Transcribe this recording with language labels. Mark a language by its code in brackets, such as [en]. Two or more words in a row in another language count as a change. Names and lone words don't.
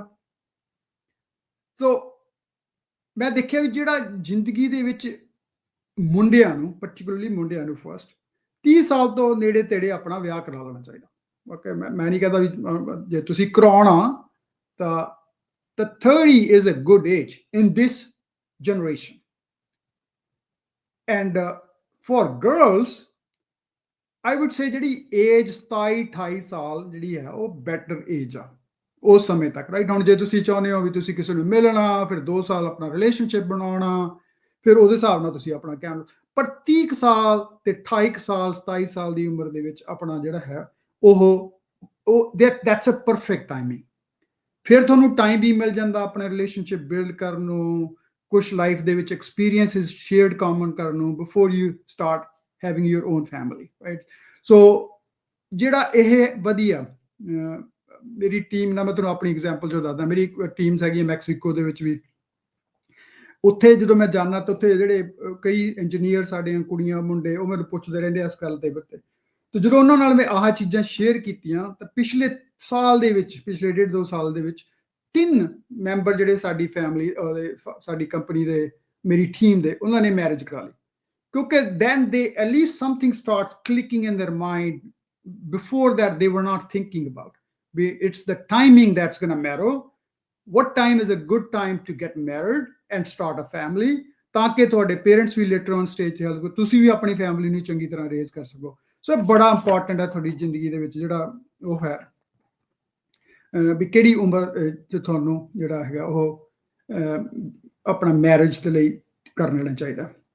[pa] ਸੋ ਮੈਂ ਦੇਖਿਆ ਵੀ ਜਿਹੜਾ ਜ਼ਿੰਦਗੀ ਦੇ ਵਿੱਚ ਮੁੰਡਿਆਂ ਨੂੰ, ਪਰਟੀਕੁਲਰਲੀ ਮੁੰਡਿਆਂ ਨੂੰ ਫਸਟ 30 ਸਾਲ ਤੋਂ ਨੇੜੇ ਤੇੜੇ ਆਪਣਾ ਵਿਆਹ ਕਰਾ ਲੈਣਾ ਚਾਹੀਦਾ। ਓਕੇ, ਮੈਂ ਨਹੀਂ ਕਹਿੰਦਾ ਵੀ ਜੇ ਤੁਸੀਂ ਕਰਾਉਣਾ ਤਾਂ [en] 30 is a good age in this generation. And for girls, I would say [pa] ਜਿਹੜੀ ਏਜ 27-28 ਸਾਲ ਜਿਹੜੀ ਹੈ ਉਹ [en] better age [pa] ਆ ਉਸ ਸਮੇਂ ਤੱਕ, ਰਾਈਟ। ਹੁਣ ਜੇ ਤੁਸੀਂ ਚਾਹੁੰਦੇ ਹੋ ਵੀ ਤੁਸੀਂ ਕਿਸੇ ਨੂੰ ਮਿਲਣਾ, ਫਿਰ 2 ਸਾਲ ਆਪਣਾ ਰਿਲੇਸ਼ਨਸ਼ਿਪ ਬਣਾਉਣਾ, ਫਿਰ ਉਹਦੇ ਹਿਸਾਬ ਨਾਲ ਤੁਸੀਂ ਆਪਣਾ ਕਹਿਣ। ਪਰ 30 ਸਾਲ ਤੇ 28 ਸਾਲ 27 ਸਾਲ ਦੀ ਉਮਰ ਦੇ ਵਿੱਚ ਆਪਣਾ ਜਿਹੜਾ ਹੈ ਉਹ [en] that's a perfect timing. [pa] ਫਿਰ ਤੁਹਾਨੂੰ ਟਾਈਮ ਵੀ ਮਿਲ ਜਾਂਦਾ ਆਪਣੇ [en] relationship build [pa] ਕਰਨ ਨੂੰ, ਕੁਛ ਲਾਈਫ ਦੇ ਵਿੱਚ [en] experiences shared common [pa] ਕਰਨ ਨੂੰ, [en] before you start having your own family, right. [pa] ਸੋ ਜਿਹੜਾ ਇਹ ਵਧੀਆ ਮੇਰੀ ਟੀਮ ਨਾਲ, ਮੈਂ ਤੁਹਾਨੂੰ ਆਪਣੀ ਐਗਜ਼ਾਮਪਲ ਜੋ ਦੱਸਦਾ, ਮੇਰੀ ਟੀਮਸ ਹੈਗੀ ਮੈਕਸੀਕੋ ਦੇ ਵਿੱਚ ਵੀ। ਉੱਥੇ ਜਦੋਂ ਮੈਂ ਜਾਣਾ ਤਾਂ ਉੱਥੇ ਜਿਹੜੇ ਕਈ ਇੰਜੀਨੀਅਰ ਸਾਡੀਆਂ ਕੁੜੀਆਂ ਮੁੰਡੇ ਉਹ ਮੈਨੂੰ ਪੁੱਛਦੇ ਰਹਿੰਦੇ ਇਸ ਗੱਲ ਦੇ ਉੱਤੇ। ਤੇ ਜਦੋਂ ਉਹਨਾਂ ਨਾਲ ਮੈਂ ਆਹ ਚੀਜ਼ਾਂ ਸ਼ੇਅਰ ਕੀਤੀਆਂ ਤਾਂ ਪਿਛਲੇ ਸਾਲ ਦੇ ਵਿੱਚ, ਪਿਛਲੇ 1.5-2 ਸਾਲ ਦੇ ਵਿੱਚ 3 ਮੈਂਬਰ ਜਿਹੜੇ ਸਾਡੀ ਫੈਮਿਲੀ ਸਾਡੀ ਕੰਪਨੀ ਦੇ, ਮੇਰੀ ਟੀਮ ਦੇ, ਉਹਨਾਂ ਨੇ ਮੈਰਿਜ ਕਰਾ ਲਈ। [en] ਕਿਉਂਕਿ then they at least something starts clicking in their mind. Before that they were not thinking about. It's the timing that's going to matter. What time is a good time to get married and start a family, [pa] ਤਾਂ ਕਿ ਤੁਹਾਡੇ ਪੇਰੈਂਟਸ ਵੀ [en] later on stage [pa] ਤੇ ਹੈਲਪ, ਤੁਸੀਂ ਵੀ ਆਪਣੀ ਫੈਮਿਲੀ ਨੂੰ ਚੰਗੀ ਤਰ੍ਹਾਂ ਰੇਜ਼ ਕਰ ਸਕੋ। ਸੋ ਇਹ ਬੜਾ ਇੰਪੋਰਟੈਂਟ ਹੈ ਤੁਹਾਡੀ ਜ਼ਿੰਦਗੀ ਦੇ ਵਿੱਚ ਜਿਹੜਾ ਉਹ ਹੈ ਵੀ ਕਿਹੜੀ ਉਮਰ 'ਚ ਤੁਹਾਨੂੰ ਜਿਹੜਾ ਹੈਗਾ ਉਹ ਆਪਣਾ ਮੈਰਿਜ ਦੇ ਲਈ ਕਰ ਲੈਣਾ ਚਾਹੀਦਾ।